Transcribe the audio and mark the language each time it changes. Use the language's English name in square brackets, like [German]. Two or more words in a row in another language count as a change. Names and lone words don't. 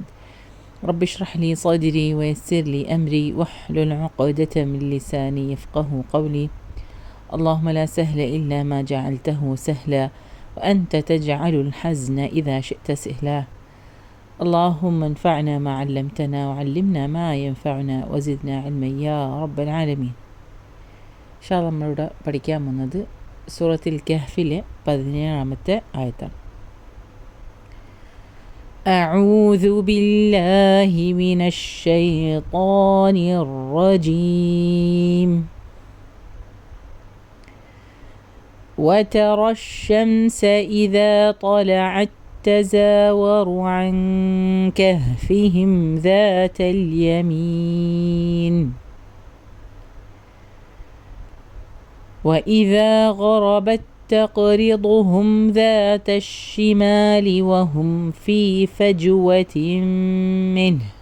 [Arabic] رب اشرح لي صدري ويسر لي أمري واحلل عقدة من لساني يفقه قولي. اللهم لا سهل إلا ما جعلته سهلا وأنت تجعل الحزن إذا شئت سهلا. اللهم انفعنا ما علمتنا وعلمنا ما ينفعنا وزدنا علما يا رب العالمين. [Malayalam] ഇൻഷാല്ലാഹ് നമ്മളിവിടെ പഠിക്കാൻ പോകുന്നത് സൂറത്തുൽ കഹ്ഫിലെ 17-ാമത്തെ ആയത്താണ്. [Arabic] أعوذ بالله من الشيطان الرجيم. وترى الشمس إذا طلعت تزاور عن كهفهم ذات اليمين وإذا غربت تقرضهم ذات الشمال وهم في فجوة منه